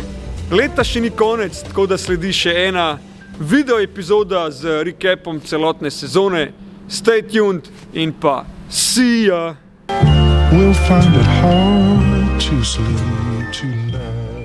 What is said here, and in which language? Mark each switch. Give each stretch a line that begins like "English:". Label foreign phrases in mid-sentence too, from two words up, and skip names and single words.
Slovenian: Leta še ni konec, tako da sledi še ena video epizoda z recapom celotne sezone.
English: Stay tuned in pa see ya! We'll find it hard to sleep tonight.